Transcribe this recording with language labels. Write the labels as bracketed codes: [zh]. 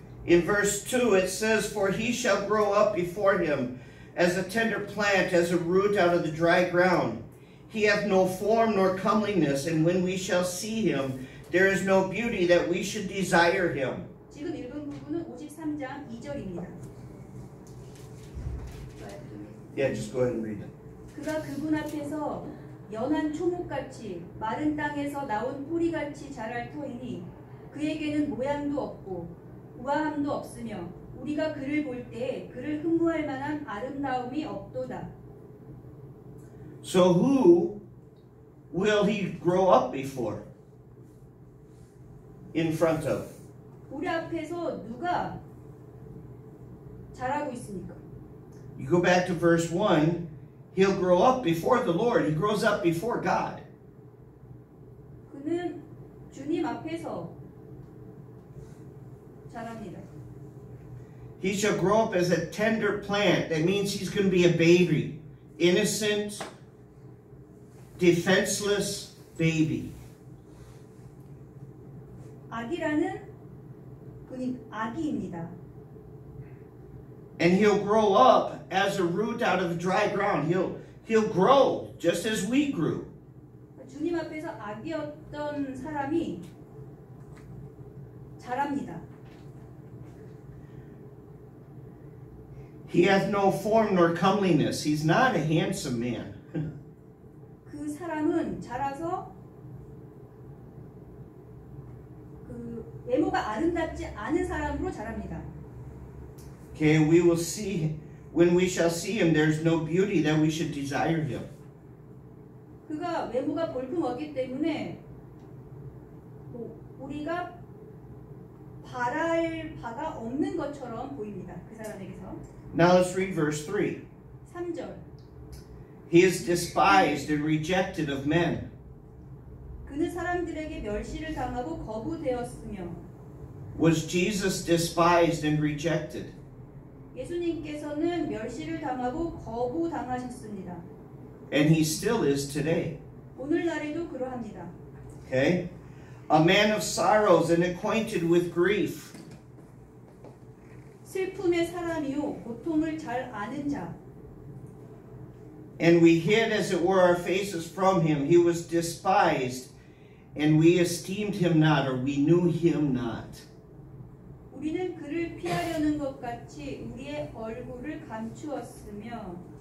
[en] In verse 2 it says, For he shall grow up before him as a tender plant, as a root out of the dry ground. He hath no form nor comeliness, and when we shall see him, there is no beauty that we should desire him. [ko] 지금 읽은 부분은 53장 2절입니다. [en] Yeah, just go ahead and read it. [ko] 그가 그분 앞에서 연한 초목같이 마른 땅에서 나온 뿌리같이 자랄 터이니 그에게는 모양도 없고 우아함도 없으며 우리가 그를 볼 때 그를 흠모할 만한 아름다움이 없도다. [en] So who will he grow up before? In front of? [ko] 우리 앞에서 누가 자라고 있습니까? [en] You go back to verse 1, he'll grow up before the Lord. He grows up before God. [ko] 그는 주님 앞에서 자랍니다. [en] He shall grow up as a tender plant. That means he's going to be a baby. Innocent, defenseless baby. [ko] 아기라는 그는 아기입니다. [en] And he'll grow up as a root out of the dry ground. He'll grow just as we grew. [ko] 주님 앞에서 아기였던 사람이 자랍니다. [en] He hath no form nor comeliness. He's not a handsome man. [ko] 그 사람은 자라서 그 외모가 아름답지 않은 사람으로 자랍니다. Okay, we will see, when we shall see him, there's no beauty that we should desire him. 그가 외모가 볼품없기 때문에 우리가 바랄 바가 없는 것처럼 보입니다. 그 사람에게서. [en] Now let's read verse 3. [ko] 3절. [en] He is despised and rejected of men. [ko] 그는 사람들에게 멸시를 당하고 거부되었으며. [en] Was Jesus despised and rejected? [ko] 예수님께서는 멸시를 당하고 거부당하셨습니다. [en] And he still is today. [ko] 오늘날에도 그러합니다. [en] Okay? A man of sorrows and acquainted with grief. [ko] 슬픔의 사람이요 고통을 잘 아는 자. [en] And we hid as it were our faces from him. He was despised, and we esteemed him not, or we knew him not. [ko] 우리는 그를 피하려는 것 같이 우리의 얼굴을 감추었으며.